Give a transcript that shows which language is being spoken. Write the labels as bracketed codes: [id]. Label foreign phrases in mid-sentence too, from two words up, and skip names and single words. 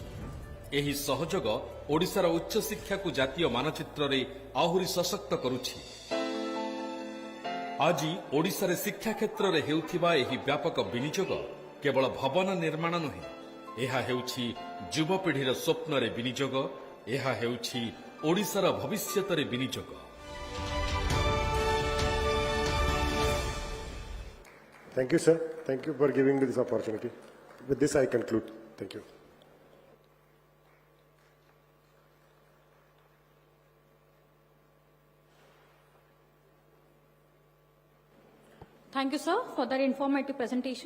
[or] ଏହି ସହଯୋଗ ଓଡ଼ିଶାର ଉଚ୍ଚ ଶିକ୍ଷା କୁ ଜାତୀୟ ମାନଚିତ୍ର ରେ ଆହୁରି ସଶକ୍ତ କରୁଛି। ଆଜି ଓଡ଼ିଶା ରେ ଶିକ୍ଷା କ୍ଷେତ୍ର ରେ ହେଉଥିବା ଏହି ବ୍ୟାପକ ବିନିଯୋଗ କେବଳ ଭବନ ନିର୍ମାଣ ନୁହେଁ, ଏହା ହେଉଛି ଯୁବପିଢ଼ିର ସ୍ୱପ୍ନ ରେ ବିନିଯୋଗ, ଏହା ହେଉଛି ଓଡ଼ିଶାର ଭବିଷ୍ୟତ ରେ ବିନିଯୋଗ। [en] Thank you, sir. Thank you for giving me this opportunity. With this, I conclude. Thank you. Thank you, sir, for that informative presentation.